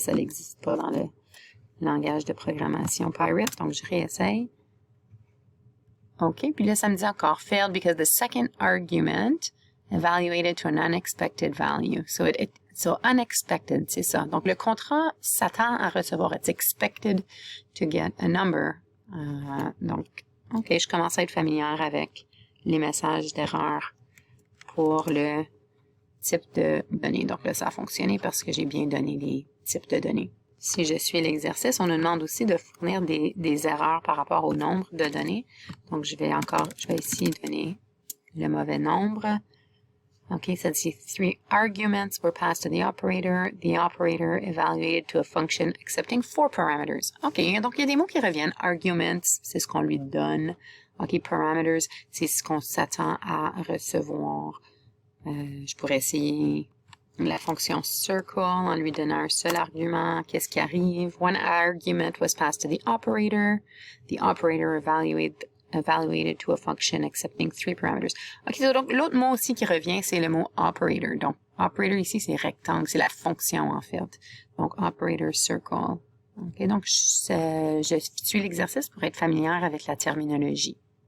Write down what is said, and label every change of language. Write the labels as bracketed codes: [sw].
[fr] Ça n'existe pas dans le langage de programmation Pirate. Donc, je réessaye. OK. Puis là, ça me dit encore [en] failed because the second argument evaluated to an unexpected value. So unexpected, [fr] c'est ça. Donc, le contrat s'attend à recevoir. [en] It's expected to get a number. [fr] Donc, OK, je commence à être familière avec les messages d'erreur pour le type de données. Donc là, ça a fonctionné parce que j'ai bien donné les types de données. Si je suis l'exercice, on nous demande aussi de fournir des erreurs par rapport au nombre de données. Donc, je vais ici donner le mauvais nombre. [en] OK, [fr] ça dit [en] 3 arguments were passed to the operator. The operator evaluated to a function accepting 4 parameters. [fr] OK, donc il y a des mots qui reviennent. Arguments, c'est ce qu'on lui donne. OK, parameters, c'est ce qu'on s'attend à recevoir. Je pourrais essayer la fonction circle en lui donnant un seul argument. Qu'est-ce qui arrive? [en] One argument was passed to the operator. The operator evaluated to a function accepting 3 parameters. [fr] OK, donc l'autre mot aussi qui revient, c'est le mot operator. Donc, operator ici, c'est rectangle, c'est la fonction en fait. Donc, operator circle. OK, donc je suis l'exercice pour être familière avec la terminologie.